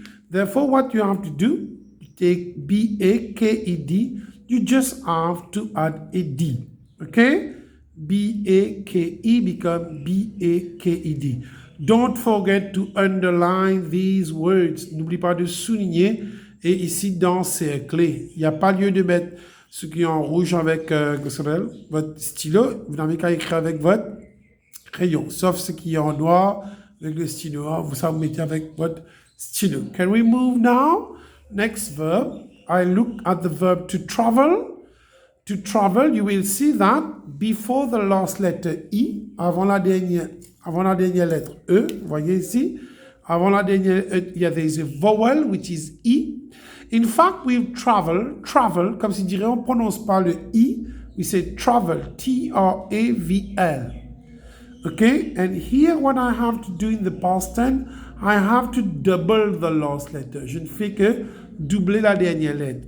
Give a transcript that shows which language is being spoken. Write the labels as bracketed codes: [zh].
[en] Therefore, what you have to do, you take B-A-K-E-D, you just have to add a D. Okay? B-A-K-E become B-A-K-E-D. Don't forget to underline these words. [fr] N'oublie pas de souligner et ici d'encercler. Il n'y a pas lieu de mettre ce qui est en rouge avec votre stylo. Vous n'avez qu'à écrire avec votre crayon. Sauf ce qui est en noir avec le stylo. Ça, vous mettez avec votre stylo. [en] Can we move now? Next verb. I look at the verb to travel. To travel, you will see that before the last letter E, [fr] avant la dernière lettre E, voyez ici, avant la dernière E, [en] there is a vowel which is E. In fact, we travel, [fr] comme si dirait on ne prononce pas le I, [en] we say travel, T-R-A-V-L. Okay, and here what I have to do in the past tense, I have to double the last letter. [fr] Je ne fais que doubler la dernière lettre.